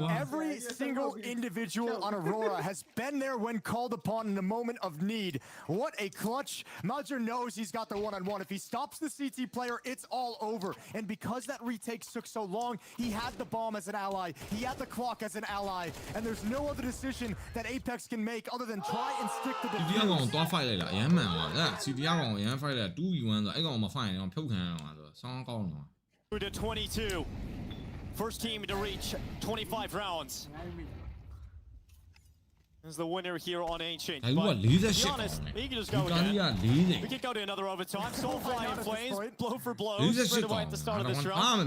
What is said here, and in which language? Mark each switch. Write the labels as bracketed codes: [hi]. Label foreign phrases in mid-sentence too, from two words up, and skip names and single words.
[en] Every single individual on Aurora has been there when called upon in a moment of need. What a clutch. Madra knows he's got the one-on-one. If he stops the CT player, it's all over. And because that retake took so long, he had the bomb as an ally. He had the clock as an ally. And there's no other decision that Apex can make other than try and stick to the [my] CT ကောင်တော့ fight လိုက်တာအရင်မှန်ပါအဲ့ CT ကောင်အရင် fight လိုက်တာ 2v1 ဆိုအဲ့ကောင်မ fight ရင်ကောင်ဖြုတ်ခံရအောင်ဆိုဆောင်းကောင်းတော့ [en] To 22. First team to reach 25 rounds. Is the winner here on Ancient. But But to be honest, he can just go again. We could go to another overtime. Soulfly in flames, blow for blow, straight away at the start of this round.